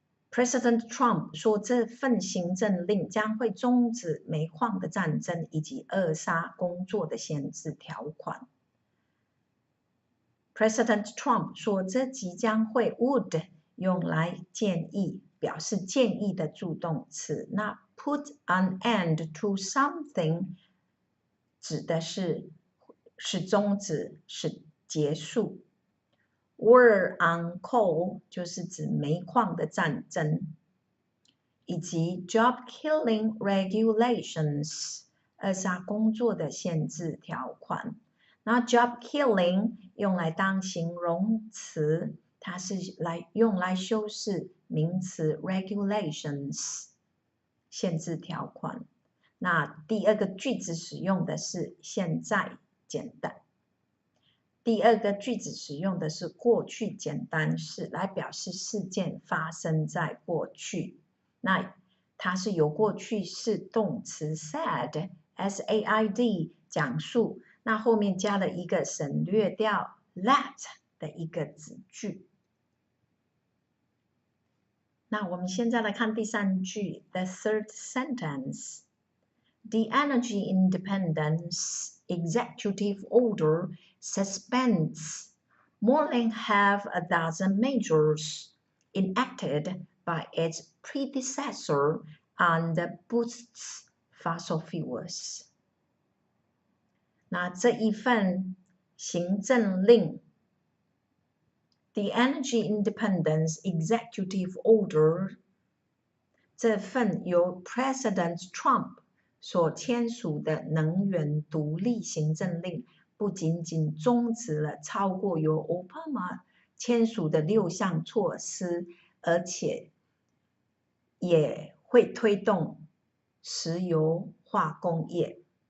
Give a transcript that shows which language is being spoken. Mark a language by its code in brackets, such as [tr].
[zh] President Trump 说这份行政令将会终止煤矿的战争以及扼杀工作的限制条款。 President Trump 说这即将会 would 用来建议，表示建议的助动词。那 put an end to something 指的是终止，是结束。 War on coal 就是指煤矿的战争，以及 job-killing regulations 扼杀工作的限制条款。那 job-killing 用来当形容词，它是用来修饰名词 regulations 限制条款。那第二个句子使用的是现在简单。第二个句子使用的是过去简单式来表示事件发生在过去。那它是由过去式动词 said S-A-I-D 讲述，那后面加了一个省略掉 that 的一个子句。那我们现在来看第三句 The third sentence. [en] The Energy Independence Executive Order suspends more than half a dozen measures enacted by its predecessor and boosts fossil fuels. [zh] 那这一份行政令 The Energy Independence Executive Order 这份由 President Trump 所签署的能源独立行政令不仅仅终止了超过由奥巴马签署的6项措施，而且也会推动石油化工业。